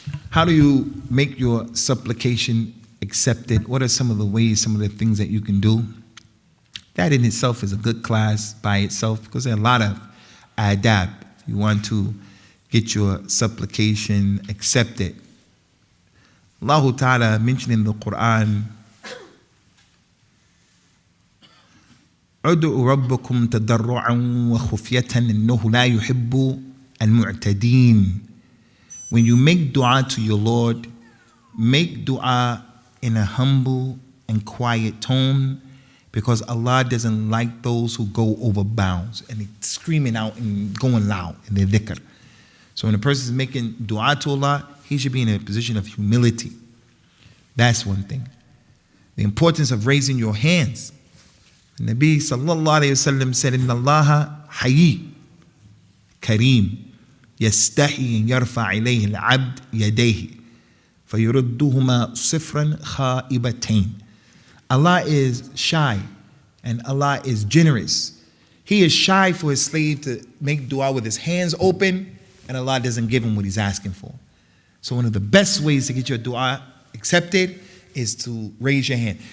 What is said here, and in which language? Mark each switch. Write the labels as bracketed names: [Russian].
[English] How do you make your supplication accepted? What are some of the ways, some of the things that you can do? That in itself is a good class by itself because there are a lot of adab. You want to get your supplication accepted. Allah Ta'ala mentioned in the Quran, [Arabic] ادعوا ربكم تضرعا وخفية إنه لا يحب المعتدين. [English] When you make dua to your Lord, make dua in a humble and quiet tone because Allah doesn't like those who go over bounds and screaming out and going loud in their dhikr. So when a person is making dua to Allah, he should be in a position of humility. That's one thing. The importance of raising your hands. The Nabi [Arabic] sallallahu alayhi wa sallam said, Inna Allaha hayy, kareem, يستحي يرفع إليه العبد يديه فيردهما صفرا خائبتين. [English] Allah is shy and Allah is generous. He is shy for his slave to make dua with his hands open, and Allah doesn't give him what he's asking for. So one of the best ways to get your dua accepted is to raise your hand.